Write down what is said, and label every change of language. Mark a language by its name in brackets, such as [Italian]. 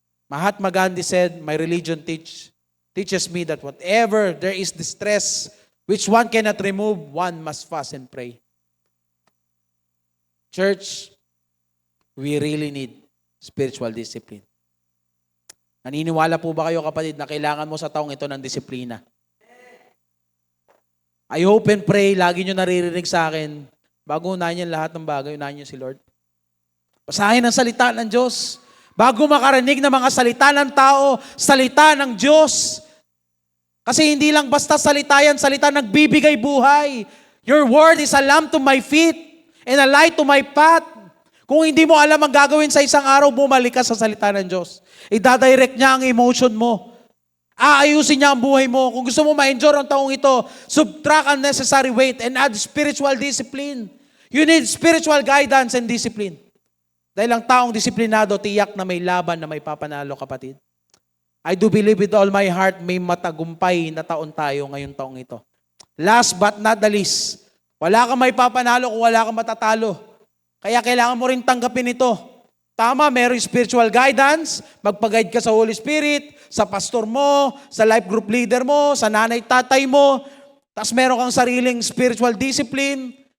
[English] Mahatma Gandhi said, my religion teaches me that whatever there is distress, which one cannot remove, one must fast and pray. Church, we really need spiritual discipline. [Filipino] Naniniwala po ba kayo, kapatid, na kailangan mo sa taong ito ng disiplina? [English] I hope and pray, [Filipino] lagi nyo naririnig sa akin, bago unahin niyo lahat ng bagay, unahin niyo si Lord. Basahin ang salita ng Diyos. Bago makarinig ng mga salita ng tao, salita ng Diyos. Kasi hindi lang basta salita yan, salita nagbibigay buhay. [English] Your word is a lamp to my feet and a light to my path. [Filipino] Kung hindi mo alam ang gagawin sa isang araw, bumalik ka sa salita ng Diyos. I-direct niya ang emotion mo. Aayusin niya ang buhay mo. Kung gusto mo ma-endure ang taong ito, [English] subtract unnecessary weight and add spiritual discipline. You need spiritual guidance and discipline. [Filipino] Dahil ang taong disiplinado, tiyak na may laban na may papanalo, kapatid. [English] I do believe with all my heart, [Filipino] may matagumpay na taon tayo ngayong taong ito. [English] Last but not the least, [Filipino] wala kang may papanalo kung wala kang matatalo. Kaya kailangan mo rin tanggapin ito. Tama, mayroong spiritual guidance, magpag-guide ka sa Holy Spirit, sa pastor mo, sa life group leader mo, sa nanay-tatay mo, tapos meron kang sariling spiritual discipline.